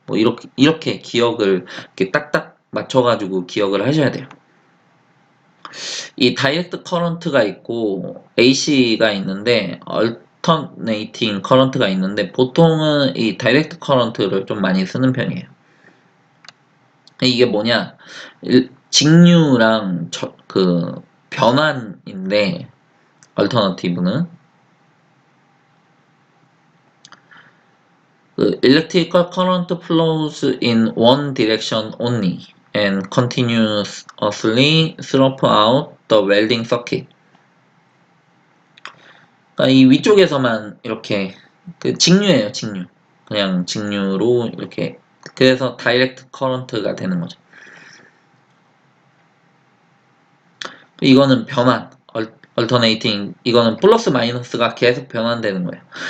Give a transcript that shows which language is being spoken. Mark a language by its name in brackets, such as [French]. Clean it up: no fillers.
[Korean] 뭐 이렇게 기억을 이렇게 딱딱 맞춰가지고 기억을 하셔야 돼요. 이 다이렉트 커런트가 있고 AC가 있는데 얼터네이팅 커런트가 있는데 보통은 이 다이렉트 커런트를 좀 많이 쓰는 편이에요. 이게 뭐냐? 직류랑 그 변환인데 얼터너티브는 그 [English] electrical current flows in one direction only and continuously throughout the welding circuit. [Korean] 그러니까 이 위쪽에서만 이렇게 그 직류예요, 직류. 그냥 직류로 이렇게 그래서 다이렉트 커런트가 되는 거죠. 이거는 변환, 얼터네이팅 이거는 플러스 마이너스가 계속 변환되는 거예요.